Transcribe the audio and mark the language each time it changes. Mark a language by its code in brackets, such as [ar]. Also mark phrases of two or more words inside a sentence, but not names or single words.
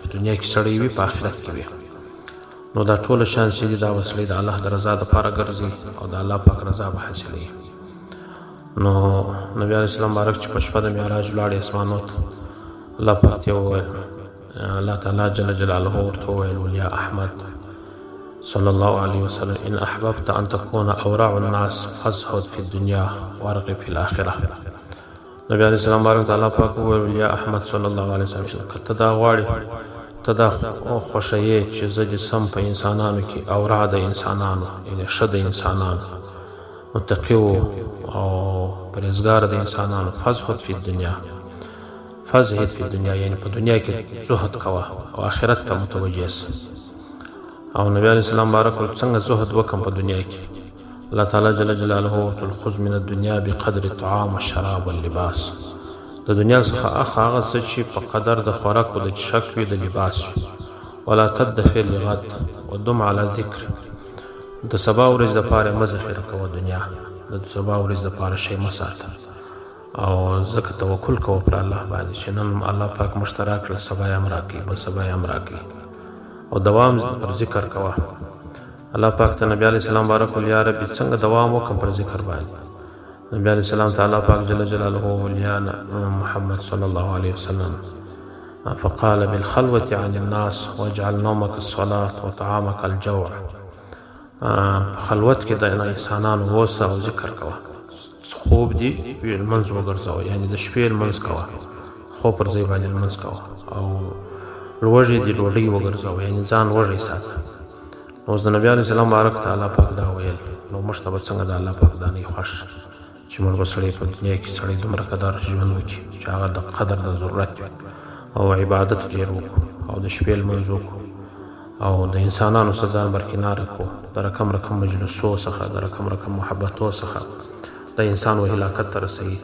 [ps] په دنیا کې سړی وي، په آخرت کې وي. نو دا ټوله شیان چې دي دا وسیلې د الله د رضا دپاره ګرځي او د الله پاک رضا به حاصلوي. نو نبی علیه السلام بارک چې په شپه د معراج ولاړې اسمانو ته، الله پاک ته وویل، الله تعالی [ar] جل جلاله [ps] ورته وویل، یا احمد [ar] صلی الله علیه وسلم ان احببت ان تكون اورع الناس فازهد في الدنيا وارغب في الاخره. [ps] نبی علیه السلام بارک ته الله پاک وویل، یا احمد [ar] صلی الله علیه وسلم [ps] که ته دا غواړې، ته دا خوښوې چې زه دې سم په انسانانو کې اورع د انسانانو، یعنې ښه د انسانانو، متقي او پرهیزګار د انسانانو، [ar] فزهد فی الدنیا، فزهد فی الدنیا [ps] یعنی په دنیا کې زهد کوه او آخرت ته متوجه سه. او نبی علیه السلام بارک څنګه زهد وکم په دنیا کې؟ [ar] الله تعالی جل جلاله ورته خذ من الدنیا بقدر الطعام والشراب واللباس. [ps] د دنیا څخه هغه څه چې په قدر د خوراک او د څښاک وي، د لباس وي. [ar] ولا تدخر لغد ودم على ذکر. [ps] د سبا ورځ دپاره مه ذخیره کوه دنیا، د سبا ورځ دپاره شی مه ساته. او ځکه توکل کوه پر الله باندې چې نن الله پاک موږ ته راکړه، سبا یې هم راکوي، بل سبا یې هم راکوي. او دوام پر ذکر کوه. الله پاک ته نبی علیه السلام بارک ویل، [ar] یا ربي [ps] څنګه دوام وکړم پر ذکر باندې؟ نبی علیه السلام ته الله پاک جل جلاله وویل، [ar] یا محمد صلی الله علیه وسلم فقال بالخلوة عن الناس واجعل نومك الصلاة وطعامك الجوع. [ps] خلوت کې د انسانانو اوسه او ذکر کوه. خوب دي لمونځ وګرځوه، یعنی د شپې لمونځ کوه، خوب پر ځای باندې لمونځ کوه. او لوږې دي ډوډۍ وګرځوه، یعنی ځان وږی ساته. اوس د نبي علیه السلام بارک ته الله پاک دا ویل، نو موږ ته به څنګه د الله پاک دا نه خوښ چې موږ به سړی په دنیا کې سړی دومره قدر ژوند وکړي چې هغه د قدر د ضرورت وي، او عبادت ډېر وکړو، او د شپې لمونځ وکړو، او د انسانانو څخه ځان برکناره کړو، د رقم رقم مجلسو څخه، د رقم رقم محبتو څخه د انسان و هلاکت ته رسوي.